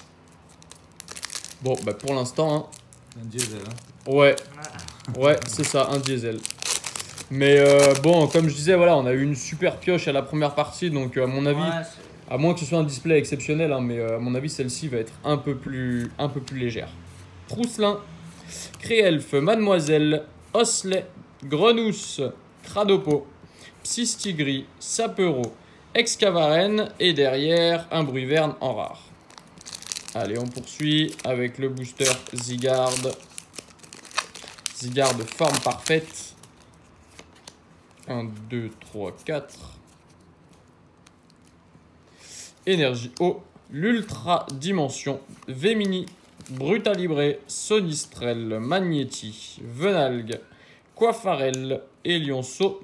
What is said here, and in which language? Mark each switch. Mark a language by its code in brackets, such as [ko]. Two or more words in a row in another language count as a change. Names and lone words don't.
[fr] Bon, pour l'instant... Un diesel, Ouais, c'est ça, un diesel. Mais bon, comme je disais, voilà, on a eu une super pioche à la première partie, donc à mon avis, à moins que ce soit un display exceptionnel, mais à mon avis, celle-ci va être un peu plus légère. Trousselin, Créelf, Mademoiselle, Osley, Grenousse, Cradopo, Psystigris, Sapero, Excavaren et derrière un Bruiverne en rare. Allez, on poursuit avec le booster Zygarde. Zygarde forme parfaite. 1, 2, 3, 4. Énergie eau, l'Ultra Dimension, Vémini, Brutalibré, Sonistrel, Magnéti, Venalgue, Coiffarel et Lionceau.